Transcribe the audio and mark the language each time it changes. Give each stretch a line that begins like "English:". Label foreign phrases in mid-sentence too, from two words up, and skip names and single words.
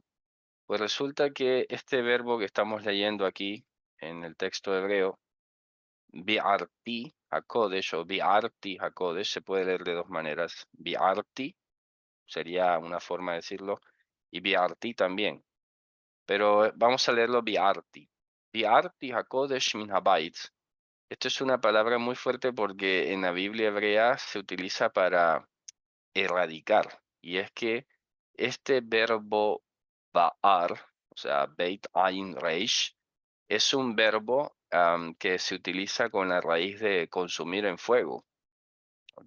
Spanish: Pues resulta que este verbo que estamos leyendo aquí en el texto hebreo,
Hebrew: בערתי הקדש
Spanish: o
Hebrew: בערתי הקדש,
Spanish: se puede leer de dos maneras. Bi'arti sería una forma de decirlo y bi'arti también. Pero vamos a leerlo bi'arti.
Hebrew: בערתי הקדש מן הבית.
Spanish: Esto es una palabra muy fuerte porque en la Biblia hebrea se utiliza para erradicar. Y es que este verbo ba'ar, o sea,
Hebrew: בית עין ריש,
Spanish: es un verbo que se utiliza con la raíz de consumir en fuego, ¿ok?